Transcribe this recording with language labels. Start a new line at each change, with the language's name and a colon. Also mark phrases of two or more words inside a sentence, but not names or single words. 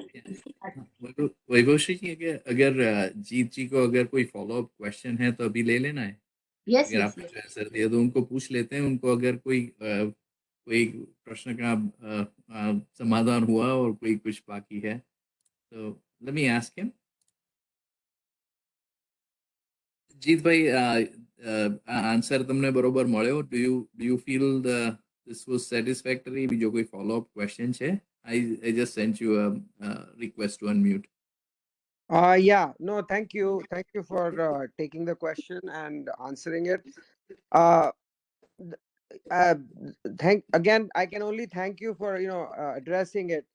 Hindi: वैभवश्री जी, अगर अगर जीत जी को अगर कोई
English: follow up question
Hindi: है तो अभी ले लेना है। यस अगर यस आपने यस। जो आंसर दिया तो उनको पूछ लेते हैं। उनको अगर कोई प्रश्न का समाधान हुआ और कोई कुछ बाकी है तो
English: let me ask him.
Gujarati: જીત ભાઈ, આન્સર તમને બરોબર મળ્યો?
English: do you feel this was satisfactory?
Gujarati: બીજો કોઈ
English: follow up question
Gujarati: છે?
English: I just sent you a request to unmute. Yeah, no, thank you. Thank you for taking the question and answering it. Uh, th- uh, I can only thank you for, addressing it.